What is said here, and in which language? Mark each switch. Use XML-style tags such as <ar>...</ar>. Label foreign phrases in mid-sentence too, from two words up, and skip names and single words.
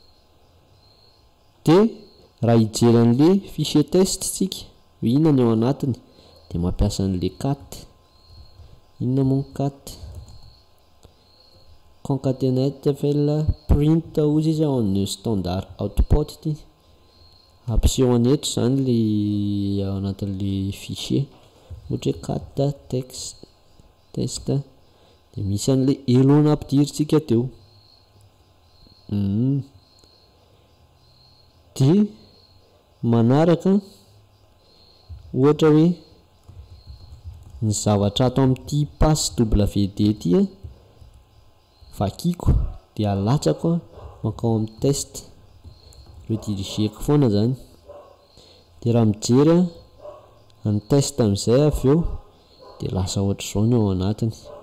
<mg>de raha hijery an'le fichier test tsika hoe inona ny ao anatiny de mampiasa an'le cat inona moa cat</mg> <en>concatenate print</en> <mg>ozy izy</mg> <en>on standard output</en> <mg>ty ampiseho aneto zany le ao anatin'le fichier ohatra cat text test de misy an'le hello nampidiritsika teo de manaraka ohatra hoe ny zavatra ato amin'ity passe WD ty vakiko de alatsako makao amin'ny test redirigeko foana zany de raha mijery ny test am'izay avy eo de lasa ohatr'izao ny ao anatiny</mg>